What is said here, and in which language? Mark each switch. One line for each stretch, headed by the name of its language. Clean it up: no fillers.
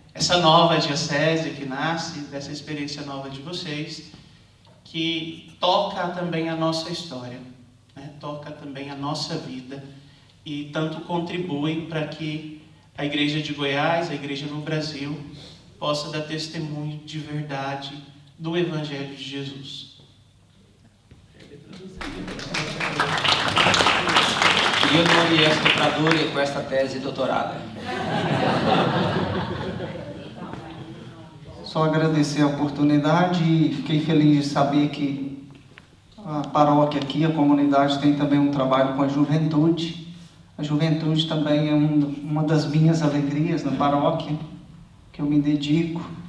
Portuguese: Essa nova diocese que nasce dessa experiência nova de vocês, que toca também a nossa história, né? Toca também a nossa vida e tanto contribui para que a Igreja de Goiás, a Igreja no Brasil, possa dar testemunho de verdade do Evangelho de Jesus.
Italian: Io non riesco a tradurre questa tesi dottorale.
Portuguese: Só agradecer a oportunidade e fiquei feliz de saber que a paróquia aqui, a comunidade, tem também um trabalho com a juventude. A juventude também é uma das minhas alegrias na paróquia, que eu me dedico.